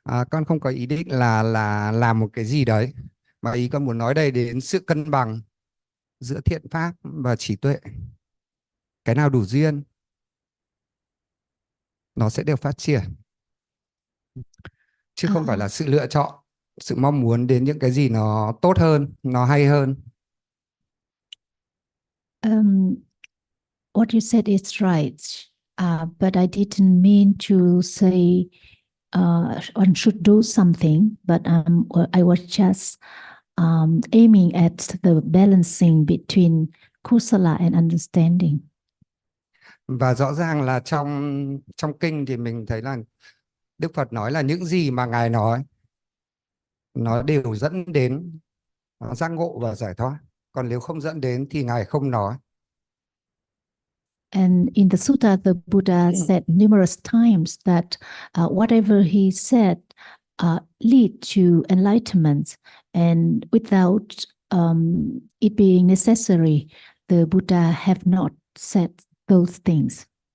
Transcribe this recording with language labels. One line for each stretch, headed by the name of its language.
Vietnamese: Con không có ý định là làm một cái gì đấy, mà ý con muốn nói đây đến sự cân bằng giữa thiện pháp và trí tuệ. Cái nào đủ duyên nó sẽ được phát triển, chứ không phải là sự lựa chọn, sự mong muốn đến những cái gì nó tốt hơn, nó hay hơn.
English: What you said is right, but I didn't mean to say one should do something, but I was just aiming at the balancing between kusala and understanding.
Vietnamese: Và rõ ràng là trong kinh thì mình thấy là Đức Phật nói là những gì mà Ngài nói nó đều dẫn đến giác ngộ và giải thoát. Còn nếu không dẫn đến thì Ngài không nói.
English: And in the sutta, the Buddha said numerous times that whatever he said lead to enlightenment, and without it being necessary, the Buddha have not said those things.